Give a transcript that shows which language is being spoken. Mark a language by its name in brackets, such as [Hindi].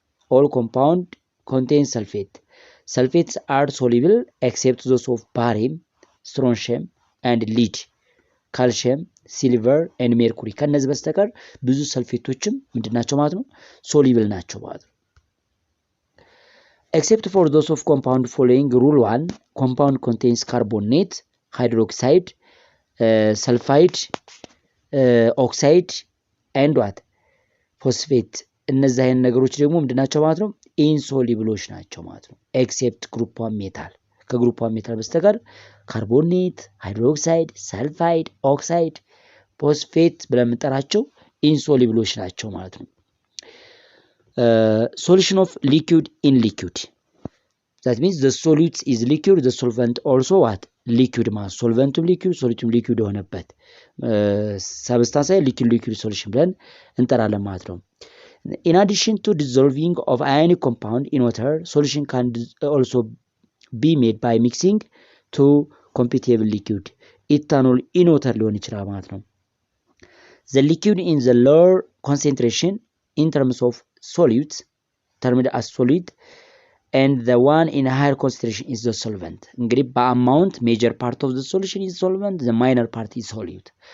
[English] all compound contains sulfate. sulfates are soluble except those of barium, strontium and lead, calcium, silver and mercury. [Amharic] ከነዚህ በስተቀር ብዙ ሰልፌቶችም ምንድናቸው ማለት ነው ሶሊብል ናቸው ማለት ነው። [English] except for those of compound following rule 1, compound contains carbonate, hydroxide, sulfide, oxide and what phosphate. [Amharic] እነዚህ አይነት ነገሮች ደግሞ ምንድናቸው ማለት ነው ኢንሶሊብሎች ናቸው ማለት ነው። ኤክሴፕት ግሩፕ 1 ሜታል ከግሩፕ 1 ሜታል በስተቀር ካርቦኔት፣ ሃይድሮክሳይድ፣ ሰልፋይድ፣ ኦክሳይድ፣ ፎስፌት ብለን የምንጠራቸው ኢንሶሊብሎች ናቸው ማለት ነው። [English] ሶሉሽን ኦፍ ሊኩዊድ ኢን ሊኩዊድ that means the solute is liquid, the solvent also what liquid [Amharic] ማለት ሶልቨንቱም ሊኩዊድ ሶሉቱም ሊኩዊድ የሆነበት ሰብስታንስ ላይ ሊኩዊድ ሶሉሽን ብለን እንጠራለን ማለት ነው። [English] In addition to dissolving of ionic compound in water, solution can also be made by mixing to compatible liquid. Ethanol in water [Amharic] ሊሆን ይችላል ማለት ነው። [English] The liquid in the lower concentration in terms of solutes termed as solid and the one in higher concentration is the solvent. እንግዲህ በአማውንት major part of the solution is solvent, the minor part is solute.